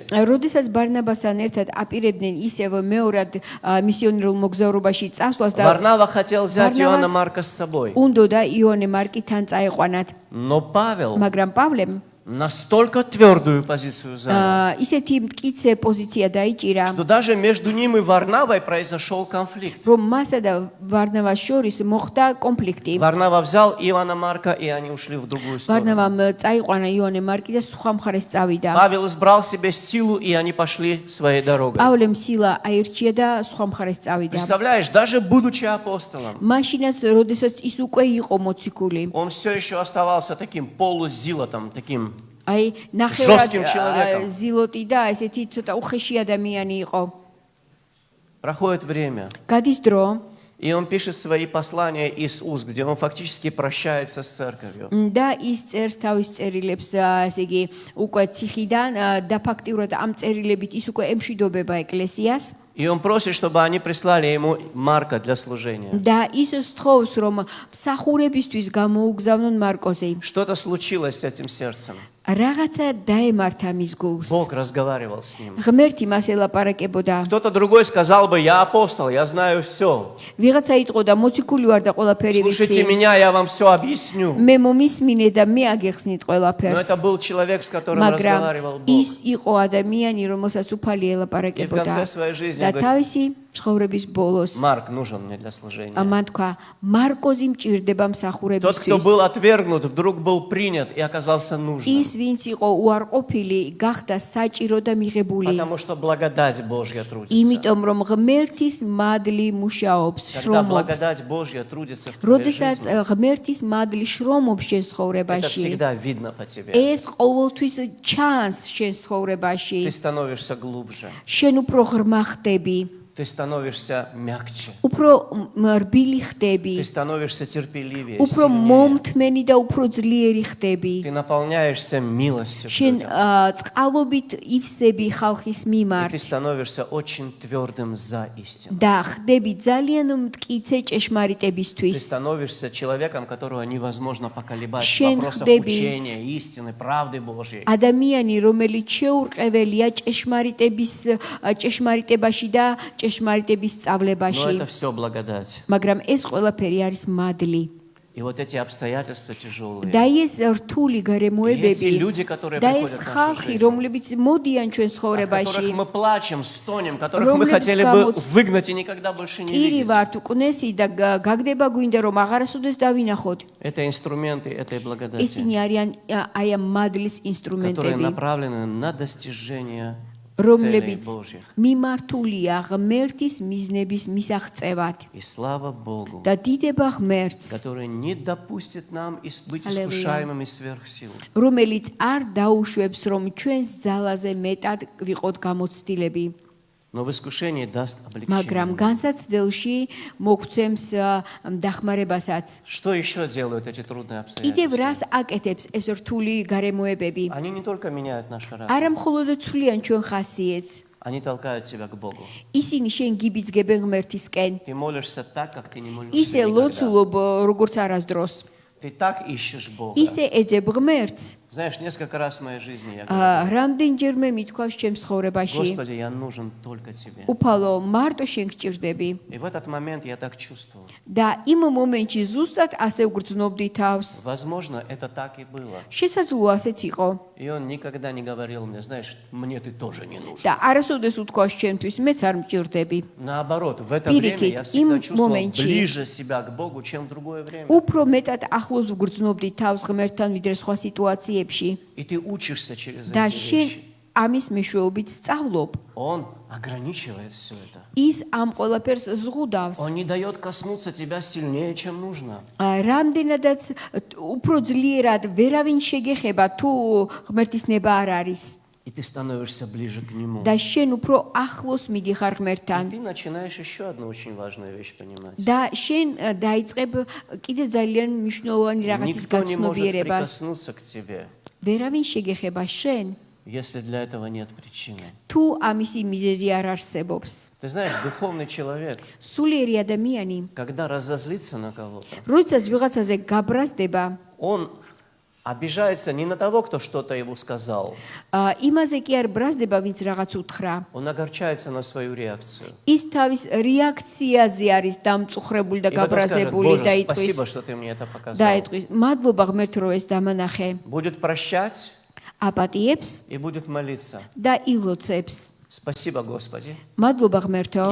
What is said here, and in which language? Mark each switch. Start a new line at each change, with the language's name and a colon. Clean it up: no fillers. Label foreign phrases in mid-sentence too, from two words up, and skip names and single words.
Georgian: როდესაც ბარნაბასთან ერთად აპირებდნენ ისევ მეორად მისიონერულ მოგზაურობაში წასვლას და
Russian: Варнава хотел взять Варнавас- Иоанна Марка с собой.
Georgian: უნდოდა იოანე მარკი თან წაეყვანათ.
Russian: Но Павел
Georgian: მაგრამ პავლემ
Russian: настолько твердую позицию занял,
Georgian: ისეთი მტკიცე პოზიცია დაიჭირა,
Russian: что даже между ним и Варнавой произошел конфликт.
Georgian: რომ მასა და ვარნავას შორის მოხდა კონფლიქტი.
Russian: Варнава взял Иоанна Марка, и они ушли в другую сторону.
Georgian: ვარნავამ წაიყვანა იოანე მარკი და სხვა მხარეს წავიდა.
Russian: Павел избрал себе силу, и они пошли своей дорогой.
Georgian: პავლემ სილა აირჩია და სხვა მხარეს წავიდა.
Russian: Представляешь, даже будучи апостолом,
Georgian: მაშინაც, როდესაც ის უკვე იყო მოციქული,
Russian: он все еще оставался таким полузилотом, таким.
Georgian: აი
Russian: Жестким человеком.
Georgian: ნახევრად ზილოტი და ესეთი ცოტა უხეში ადამიანი იყო.
Russian: Проходит время,
Georgian: გადის დრო
Russian: и он пишет свои послания из уст, где он фактически прощается с церковью.
Georgian: და ის წერს თავის წერილებს, ესე იგი, უკვე ციხიდან და ფაქტიურად ამ წერილებით ის უკვე ემშვიდობება ეკლესიას.
Russian: И он просит, чтобы они прислали ему Марка для служения.
Georgian: და ის სთხოვს, რომ მსახურებისთვის გამოუგზავნონ მარკოზე.
Russian: Что-то случилось с этим сердцем.
Georgian: რაღაცა დაემართა მის გულს.
Russian: Бог разговаривал с ним.
Georgian: ღმერთი მას ელაპარაკებოდა.
Russian: Кто-то другой сказал бы: я апостол, я знаю все.
Georgian: ვიღაცა იტყოდა, მოციქული ვარ და ყველაფერი
Russian: Слушайте
Georgian: ვიცი.
Russian: меня, я вам все объясню.
Georgian: მე მომისმინე და მე აგეხსნით
Russian: Но
Georgian: ყველაფერს.
Russian: это был человек, с которым разговаривал
Georgian: მაგრამ
Russian: Бог.
Georgian: ის იყო ადამიანი, რომელსაც უფალი
Russian: И в
Georgian: ელაპარაკებოდა.
Russian: конце своей жизни
Georgian: და
Russian: говорит:
Georgian: თავისი ცხოვრების ბოლოს
Russian: Марк нужен мне для служения.
Georgian: მან თქვა, მარკოზი მჭირდება
Russian: Тот, кто
Georgian: მსახურებისთვის.
Russian: был отвергнут, вдруг был принят и оказался нужным.
Georgian: ის ვინც იყო უარყოფილი, გახდა საჭირო და მიღებული.
Russian: Потому что благодать Божья трудится.
Georgian: იმიტომ რომ ღმერთის მადლი მუშაობს,
Russian: Когда
Georgian: შრომობს.
Russian: благодать Божья трудится в твоей
Georgian: როდესაც
Russian: жизни,
Georgian: ღმერთის მადლი შრომობს შენ
Russian: это
Georgian: ცხოვრებაში,
Russian: всегда видно по тебе.
Georgian: ეს ყოველთვის ჩანს შენ ცხოვრებაში.
Russian: Ты становишься глубже,
Georgian: შენ უფრო ღრმა ხდები,
Russian: ты становишься мягче,
Georgian: უფრო რბილი ხდები,
Russian: ты становишься терпеливее,
Georgian: უფრო
Russian: сильнее.
Georgian: მომთმენი და უფრო ძლიერი ხდები.
Russian: Ты наполняешься милостью к
Georgian: შენ
Russian: людям.
Georgian: წყალობით ივსები ხალხის
Russian: И ты
Georgian: მიმართ
Russian: становишься очень твердым за истину.
Georgian: და ხდები ძალიან მტკიცე
Russian: Ты
Georgian: ჭეშმარიტებისთვის.
Russian: становишься человеком, которого невозможно поколебать в
Georgian: Შენ
Russian: вопросах
Georgian: ხდები
Russian: учения, истины, правды Божьей.
Georgian: ადამიანი, რომელიც შეურყეველია ჭეშმარიტებაში და ჭეშმარიტების
Russian: Но
Georgian: სწავლებაში.
Russian: это все благодать.
Georgian: მაგრამ ეს ყველაფერი არის მადლი.
Russian: И вот эти обстоятельства тяжелые.
Georgian: და ეს რთული გარემოებები
Russian: И эти люди, которые
Georgian: და
Russian: приходят
Georgian: ეს
Russian: в нашу
Georgian: ხალხი,
Russian: жизнь,
Georgian: რომლებიც მოდიან ჩვენ
Russian: от
Georgian: ცხოვრებაში,
Russian: которых мы плачем, стонем, которых мы
Georgian: რომლებიც
Russian: хотели бы
Georgian: გამოც-
Russian: выгнать и никогда больше не iri видеть.
Georgian: ვართ უკნესი და გაგდება გვინდა რომ აღარასოდეს დავინახოთ.
Russian: Это инструменты этой благодати,
Georgian: ესინი არიან აი ამ მადლის
Russian: которые
Georgian: ინსტრუმენტები,
Russian: направлены на достижение целей
Georgian: რომლებიც
Russian: Божьих.
Georgian: მიმართულია ღმერთის მიზნების მისაღწევად.
Russian: И слава Богу,
Georgian: და დიდება ღმერთს,
Russian: который не допустит нам быть Аллилуйя. искушаемыми сверх сил.
Georgian: რომელიც არ დაუშვებს რომ ჩვენს ძალაზე მეტად ვიყოთ გამოცდილები.
Russian: Но в искушении даст
Georgian: მაგრამ
Russian: облегчение.
Georgian: განსაცდელში მოგცემს დახმარებასაც.
Russian: Что еще делают эти трудные
Georgian: კიდევ
Russian: обстоятельства?
Georgian: რას აკეთებს ეს რთული გარემოებები?
Russian: Они не только меняют наш характер,
Georgian: არა მხოლოდ ცვლიან ჩვენ ხასიეთს,
Russian: они толкают тебя к Богу.
Georgian: ისინი შენ გიბიძგებენ ღმერთისკენ.
Russian: Ты молишься так, как ты не молишься
Georgian: ისე
Russian: никогда.
Georgian: ლოცულობ როგორც არასდროს.
Russian: Ты так ищешь Бога.
Georgian: ისე ეძებ ღმერთს.
Russian: Знаешь, несколько раз в моей жизни я говорю:
Georgian: რამდენჯერმე მithქვას ჩემს ცხოვრებაში,
Russian: Господи, я нужен только Тебе.
Georgian: უფალო, მარტო შენ გჭირდები.
Russian: И в этот момент я так чувствовал.
Georgian: და იმ მომენტში ზუსტად ასე ვგრძნობდი თავს.
Russian: Возможно, это так и было.
Georgian: შესაძლოა ასეც იყო.
Russian: И он никогда не говорил мне: знаешь, мне ты тоже не нужен.
Georgian: და არასოდეს უთქვას ჩემთვის, მეც არ მჭირდები.
Russian: Наоборот, в это время я
Georgian: Пирикит,
Russian: всегда
Georgian: им
Russian: чувствовал
Georgian: моменте.
Russian: ближе себя к Богу, чем в другое время.
Georgian: უფრო მეტად ახლოს ვგრძნობდი თავს ღმერთთან, ვიდრე სხვა სიტუაციებში.
Russian: И ты учишься через
Georgian: და
Russian: эти
Georgian: შენ
Russian: вещи.
Georgian: ამის მეშვეობით სწავლობ.
Russian: Он ограничивает все это.
Georgian: ის ამ ყველაფერს ზღუდავს.
Russian: Он не дает коснуться тебя сильнее, чем нужно.
Georgian: რამდენადაც უფრო ძლიერად ვერავინ შეგეხება თუ ღმერთის ნება არ არის.
Russian: И ты становишься ближе к Нему.
Georgian: და შენ უფრო ახლოს მიდიხარ
Russian: И
Georgian: ღმერთთან.
Russian: ты начинаешь еще одну очень важную вещь понимать.
Georgian: და შენ დაიწყებ კიდევ ძალიან მნიშვნელოვანი რაღაცის
Russian: Никто не может
Georgian: გაცნობიერებას.
Russian: прикоснуться к тебе,
Georgian: ვერავინ შეგეხება შენ,
Russian: если для этого нет причины.
Georgian: თუ ამისი მიზეზი არ არსებობს.
Russian: Ты знаешь, духовный человек,
Georgian: სულიერი ადამიანი,
Russian: когда разозлится на кого-то,
Georgian: როდესაც ვიღაცაზე გაბრაზდება,
Russian: он обижается не на того, кто что-то ему сказал.
Georgian: იმაზე კი არ ბრაზდება, ვინც რაღაც უთხრა.
Russian: Он огорчается на свою реакцию.
Georgian: ის თავის რეაქციაზე არის დამწუხრებული და
Russian: И потом скажет:
Georgian: გაბრაზებული და
Russian: Боже,
Georgian: იტყვის
Russian: спасибо, что ты мне это
Georgian: და
Russian: показал.
Georgian: იტყვის მადლობა ღმერთო რომ ეს დამანახე.
Russian: Будет прощать
Georgian: აპატიებს
Russian: и будет молиться.
Georgian: და ილოცებს.
Russian: Спасибо, Господи.
Georgian: მადლობა ღმერთო.